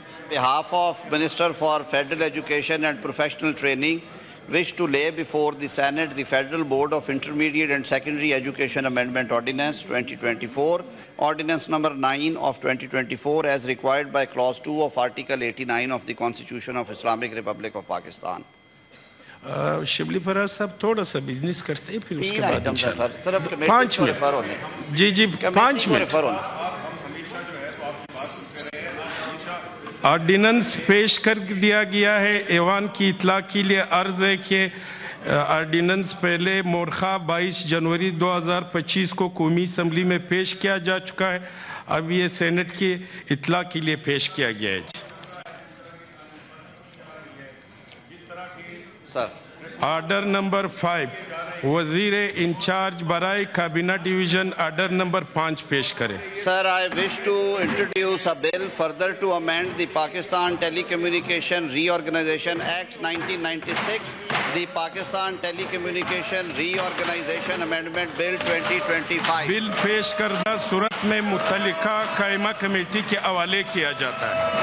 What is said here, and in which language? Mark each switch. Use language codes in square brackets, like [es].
[en] behalf of Minister for Federal Education and Professional Training, wish to lay before the Senate the Federal Board of Intermediate and Secondary Education Amendment Ordinance 2024, Ordinance number 9 of 2024 as required by Clause 2 of Article 89 of the Constitution of Islamic Republic of Pakistan. [ur] Shibli Faraz صاحب تھوڑا سا business کرتے ہیں, پھر اس کے بعد انشاءاللہ. صرف کمیٹی کو ریفر ہونے. جی 5 منٹ. آرڈیننس پیش کر دیا گیا ہے. ایوان کی اطلاع کے لیے عرض ہے کہ آرڈیننس پہلے مورخہ 22 جنوری 2025 کو قومی اسمبلی میں پیش کیا جا چکا ہے. اب یہ سینٹ کی اطلاع کے لیے پیش کیا گیا ہے. آرڈر نمبر 5 وزیر انچارج برائے کابینہ ڈویژن, آرڈر نمبر 5 پیش کریں. [en] Sir, I wish to introduce a bill further to amend the Pakistan Telecommunication Reorganization Act 1996, the Pakistan Telecommunication Reorganization Amendment Bill 2025. [ur] بل پیش کردہ صورت میں متعلقہ قائمہ کمیٹی کے حوالے کیا جاتا ہے.